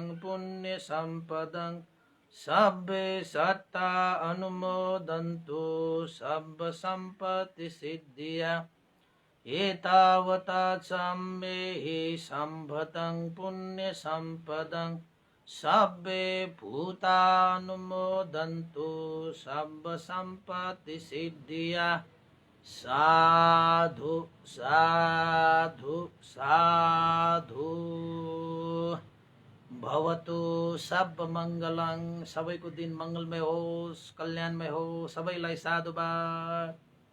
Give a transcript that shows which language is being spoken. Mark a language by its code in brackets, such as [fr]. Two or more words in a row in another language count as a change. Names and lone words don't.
[pi] पुण्यसम्पदं सब्बे सत्ता अनुमोदन्तु सर्वसम्पत्तिसिद्धिया एतावता च मे हि सम्भतं पुण्यसम्पदं सब्बे भूतानुमोदन्तु सर्वसम्पत्तिसिद्धिया साधु साधु साधु भवतु सब मङ्गलं [ne] सबैको दिन मङ्गलमय होस् कल्याणमय होस् सबैलाई साधुवाद।